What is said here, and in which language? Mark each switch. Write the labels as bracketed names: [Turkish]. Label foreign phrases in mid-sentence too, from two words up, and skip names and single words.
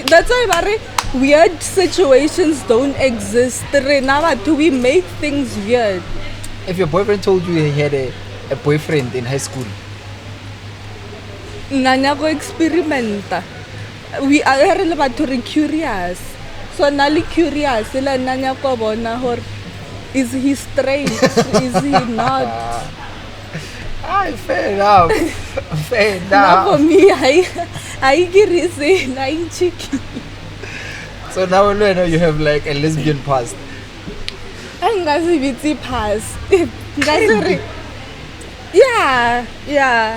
[English] That's why weird situations don't exist. We make things weird. If your boyfriend told you he had a boyfriend in high school, [Southern Sotho] nanya go experimenta. [English] We are curious. So nali curious. [Southern Sotho] Nanya ko bona hor. [English] Is he straight? Is he not? Fair enough. Fair enough. Not for me. I get it. I'm cheeky. So now I know you have like a lesbian past. I'm gonna past. Yeah.